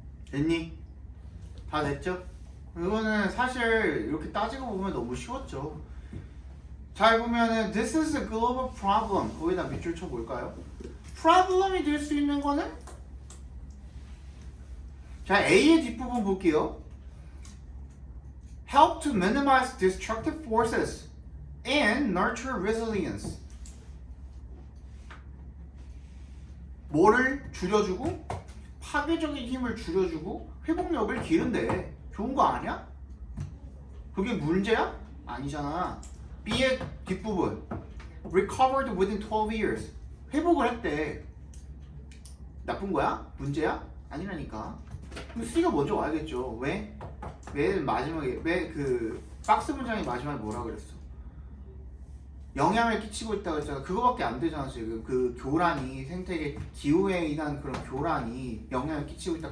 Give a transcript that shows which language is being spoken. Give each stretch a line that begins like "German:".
Korean: 됐니? 다 됐죠? 이거는 사실 이렇게 따지고 보면 너무 쉬웠죠. 잘 보면은
English: this is a global problem.
Korean: 거기다 밑줄 쳐 볼까요? problem이 될 수 있는 거는 자, A의 뒷부분 볼게요.
English: help to minimize destructive forces and nurture resilience.
Korean: 뭐를 줄여주고 파괴적인 힘을 줄여주고 회복력을 기른대. 좋은 거 아니야? 그게 문제야? 아니잖아. B의 뒷부분
English: recovered within 12 years.
Korean: 회복을 했대. 나쁜 거야? 문제야? 아니라니까. 그럼 C가 먼저 와야겠죠. 왜? 왜 마지막에 왜 그 박스 문장이 마지막에 뭐라 그랬어? 영향을 끼치고 있다고 했잖아. 그거밖에 안 되잖아. 지금 그 교란이 생태계 기후에 의한 그런 교란이 영향을 끼치고 있다.